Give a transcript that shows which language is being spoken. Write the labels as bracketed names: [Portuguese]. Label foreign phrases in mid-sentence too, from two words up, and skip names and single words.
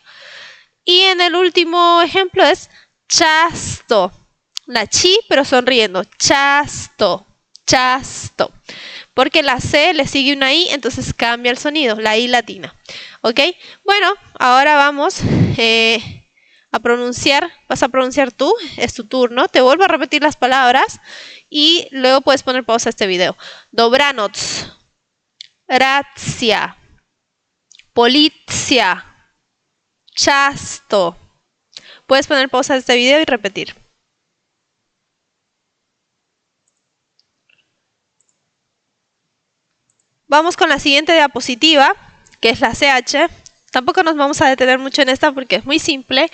[Spanish] Y en el último ejemplo es chasto, la chi pero sonriendo, chasto, porque la C le sigue una I, entonces cambia el sonido, la I latina, ¿ok? Bueno, ahora vamos a pronunciar, vas a pronunciar tú, es tu turno, te vuelvo a repetir las palabras y luego puedes poner pausa a este video. [Polish] Dobranoc, racja, policja, chasto. [Spanish] Puedes poner pausa a este video y repetir. Vamos con la siguiente diapositiva, que es la CH. Tampoco nos vamos a detener mucho en esta porque es muy simple.